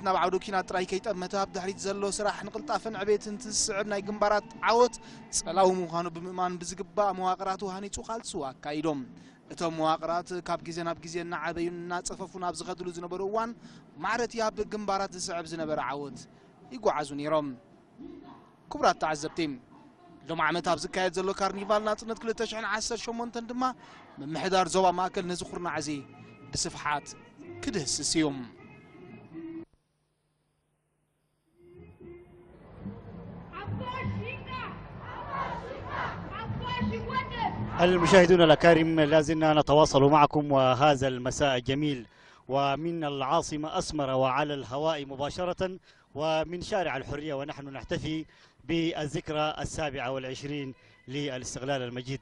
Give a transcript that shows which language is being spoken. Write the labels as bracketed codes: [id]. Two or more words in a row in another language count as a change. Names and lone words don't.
[ti] ናብ ዓውደ ኩናት ጥራይ ከይጠመተ ኣብ ድሕሪት ዘሎ ስራሕ ንቕልጣፍን ዕቤትን ትስዕብ ናይ ግንባራት ዓወት ጸላዊ ምዃኑ ብምእማን ብዝግባእ መዋቕራቱ ሃኒጹ ቃልሱ ኣካይዶም እቶም መዋቕራት ካብ ግዜ ናብ ግዜ እናዓበዩን እናጸፈፉን ኣብ ዝኸድሉ ዝነበሩ እዋን ማዕረቲ ኣብ ግንባራት ዝስዕብ ዝነበረ ዓወት ይጓዓዙ ነይሮም ክቡራት ተዓዘብቲ ሎም ዓመት ኣብ ዝካየድ ዘሎ ካርኒቫል ናጽነት 2018 ድማ ምምሕዳር ዞባ ማእከል ነዚ ኩርናዕዚ ብስፍሓት ክድህስስ እዩ [ar] المشاهدون الأكارم لازلنا نتواصل معكم وهذا المساء جميل ومن العاصمة أسمر وعلى الهواء مباشرة ومن شارع الحرية ونحن نحتفي بالذكرى 27 للاستقلال المجيد.